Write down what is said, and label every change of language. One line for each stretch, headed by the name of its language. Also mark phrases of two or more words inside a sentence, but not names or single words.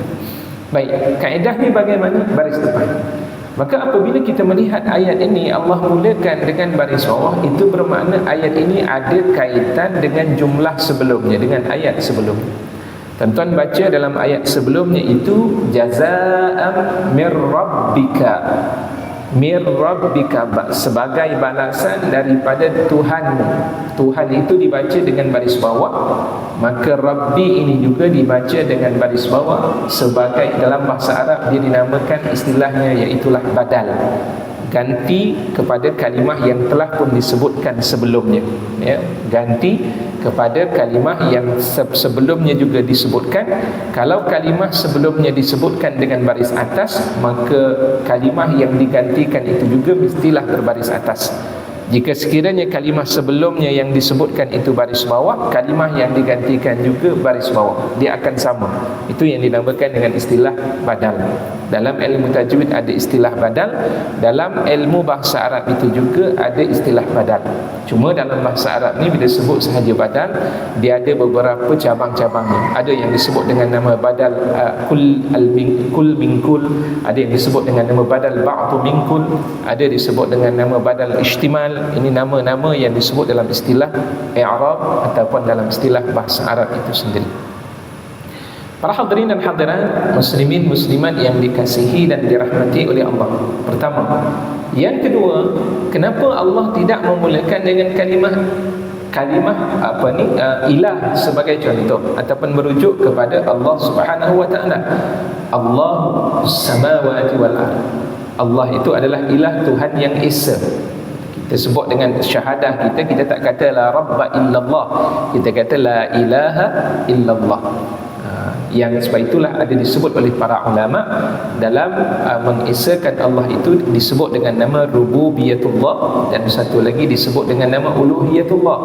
Malay: Baik, kaedah ni bagaimana? Baris depan. Maka apabila kita melihat ayat ini Allah mulakan dengan baris bawah, itu bermakna ayat ini ada kaitan dengan jumlah sebelumnya, dengan ayat sebelumnya. Tuan-tuan baca dalam ayat sebelumnya itu
Arabic: جزاء من ربك. من ربك,
Malay: sebagai balasan daripada Tuhanmu. Tuhan itu dibaca dengan baris bawah, maka Rabbi ini juga dibaca dengan baris bawah. Sebagai dalam bahasa Arab dia dinamakan istilahnya iaitulah badal, ganti kepada kalimah yang telah pun disebutkan sebelumnya, ya, ganti kepada kalimah yang sebelumnya juga disebutkan. Kalau kalimah sebelumnya disebutkan dengan baris atas, maka kalimah yang digantikan itu juga mestilah berbaris atas. Jika sekiranya kalimah sebelumnya yang disebutkan itu baris bawah, kalimah yang digantikan juga baris bawah, dia akan sama. Itu yang dinamakan dengan istilah badal. Dalam ilmu tajwid ada istilah badal, dalam ilmu bahasa Arab itu juga ada istilah badal. Cuma dalam bahasa Arab ni bila sebut sahaja badal, dia ada beberapa cabang-cabangnya. Ada yang disebut dengan nama
Arabic: بدل كل من كل,
Malay: ada yang disebut dengan nama
Arabic: بدل بعض من كل,
Malay: ada disebut dengan nama
Arabic: بدل اشتمال.
Malay: Ini nama-nama yang disebut dalam istilah i'rab ataupun dalam istilah bahasa Arab itu sendiri. Para hadirin dan hadirat, muslimin muslimat yang dikasihi dan dirahmati oleh Allah. Pertama, yang kedua, kenapa Allah tidak memulakan dengan kalimah ilah sebagai contoh ataupun merujuk kepada Allah
Arabic: سبحانه وتعالى. الله السماوات والأرض.
Malay: Allah itu adalah ilah, Tuhan yang esa. Kita sebut dengan syahadah kita, kita tak kata
Arabic: لا رب إلا الله,
Malay: kita kata
Arabic: لا إله إلا الله.
Malay: Yang sebab itulah ada disebut oleh para ulama dalam mengesakan Allah itu disebut dengan nama rububiyatullah, dan satu lagi disebut dengan nama uluhiyatullah.